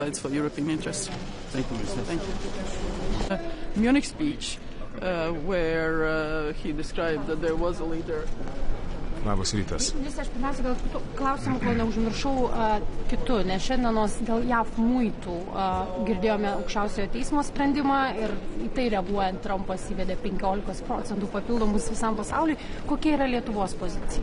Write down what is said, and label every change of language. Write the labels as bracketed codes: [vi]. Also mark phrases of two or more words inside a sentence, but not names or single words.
[en] It's for European interests. Thank you, Mr. Thank you. Munich speech, where he described that there was a leader. [lt] Labas rytas. Aš pirmiausia gal klausimų, kol neužmiršau kitų, nes šiandienos dėl JAV muitų girdėjome aukščiausiojo teismo sprendimą ir į tai reaguojant Trumpas įvedė 15% papildomus visam pasauliui. Kokia yra Lietuvos pozicija?